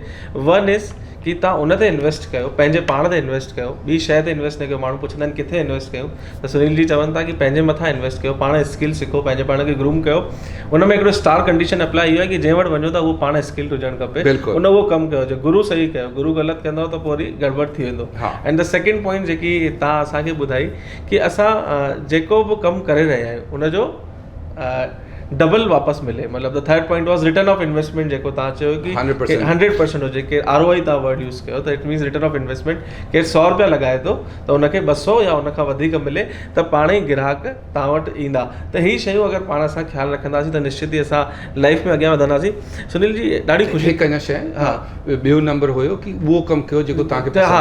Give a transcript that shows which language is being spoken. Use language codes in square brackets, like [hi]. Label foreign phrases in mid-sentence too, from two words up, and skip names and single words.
[sd] 1 इज़ कि तव्हां उन ते इन्वेस्ट कयो, पंहिंजे पाण ते इन्वेस्ट कयो, ॿी शइ ते इन्वेस्ट न कयो। माण्हू पुछंदा आहिनि किथे इन्वेस्ट कयूं, त सुनील जी चवनि था कि पंहिंजे मथां इन्वेस्ट कयो, पाण स्किल सिखो, पंहिंजे पाण खे ग्रूम कयो। उन में हिकिड़ो [en] star condition apply [sd] इहो आहे कि जंहिं वटि वञो था उहो पाण स्किल्ड हुजणु खपे, उन उहो कमु कयो। जो गुरू सही कयो, गुरू ग़लति कंदव त पोइ वरी गड़बड़ थी वेंदो। [en] and the second point [sd] जेकी तव्हां असांखे ॿुधाई कि असां जेको बि कमु करे रहिया आहियूं उनजो डबल वापसि मिले, मतिलबु [en] the third point was return of investment, [sd] जेको तव्हां चयो कि 100% हुजे। केरु ROI तव्हां वर्ड यूज़ कयो, त [en] it means return of investment. [sd] केरु 100 रुपया लॻाए थो त हुनखे 200 या हुनखां वधीक मिले, त पाण ई ग्राहक तव्हां वटि ईंदा। त ही शयूं अगरि पाण असां ख़्यालु रखंदासीं त निश्चित ई असां लाइफ में अॻियां वधंदासीं। सुनील जी ॾाढी ख़ुशी। हिकु अञा शइ, ॿियो नंबर हुयो कि उहो कमु कयो जेको तव्हांखे,